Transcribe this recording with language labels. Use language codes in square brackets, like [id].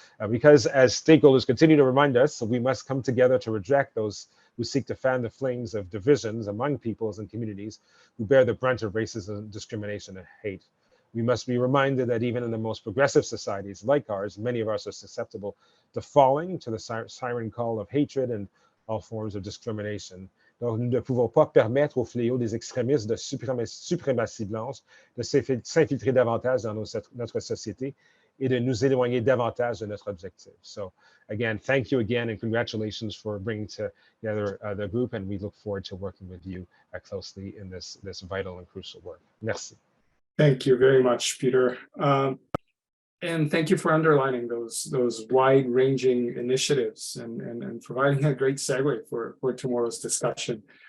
[en] Because as stakeholders continue to remind us, we must come together to reject those who seek to fan the flames of divisions among peoples and communities who bear the brunt of racism, discrimination, and hate. We must be reminded that even in the most progressive societies like ours, many of us are susceptible to falling to the siren call of hatred and all forms of discrimination. [fr] Donc, nous ne pouvons pas permettre au fléau des extrémistes de suprématie blanche de s'infiltrer davantage dans notre société et de nous éloigner davantage de notre objectif. [en] So, again, thank you again and congratulations for bringing together the group, and we look forward to working with you closely in this vital and crucial work. [fr] Merci. [en] Thank you very much, Peter. And thank you for underlining those wide-ranging initiatives and providing a great segue for tomorrow's discussion.